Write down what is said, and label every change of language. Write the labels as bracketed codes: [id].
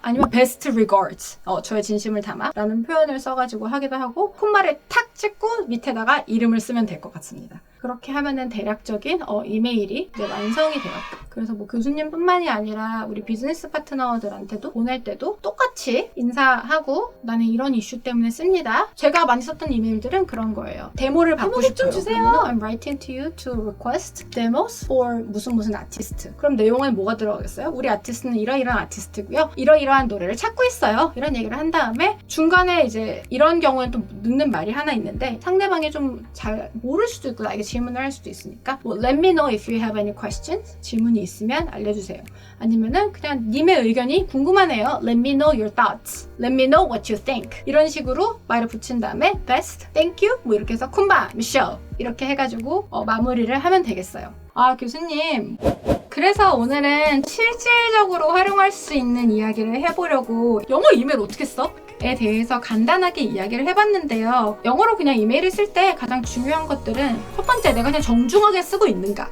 [ko] 아니면 [en] best regards [ko] 저의 진심을 담아 라는 표현을 써가지고 하기도 하고 콧말을 탁 찍고 밑에다가 이름을 쓰면 될 것 같습니다. 그렇게 하면은 대략적인 이메일이 이제 완성이 돼요. 그래서 뭐 교수님뿐만이 아니라 우리 비즈니스 파트너들한테도 보낼 때도 똑같이 인사하고 나는 이런 이슈 때문에 씁니다. 제가 많이 썼던 이메일들은 그런 거예요. 데모를 받고 싶어요. 좀 주세요. [en] I'm writing to you to request demos for [ko] 무슨 아티스트. 그럼 내용에 뭐가 들어가겠어요? 우리 아티스트는 이러이러한 아티스트고요. 이러이러한 노래를 찾고 있어요. 이런 얘기를 한 다음에 중간에 이제 이런 경우에 또 넣는 말이 하나 있는데 상대방이 좀 잘 모를 수도 있고 나에게 질문을 할 수도 있으니까 뭐, [en] Let me know if you have any questions. [ko] 질문이 있으면 알려주세요. 아니면은 그냥 님의 의견이 궁금하네요. [en] Let me know your thoughts. Let me know what you think. [ko] 이런 식으로 말을 붙인 다음에 [en] best, thank you [ko] 뭐 이렇게 해서 쿤바, 미셸 이렇게 해가지고 마무리를 하면 되겠어요. 아 교수님 그래서 오늘은 실질적으로 활용할 수 있는 이야기를 해보려고 영어 이메일 어떻게 써? 에 대해서 간단하게 이야기를 해봤는데요. 영어로 그냥 이메일을 쓸 때 가장 중요한 것들은 첫 번째, 내가 그냥 정중하게 쓰고 있는가.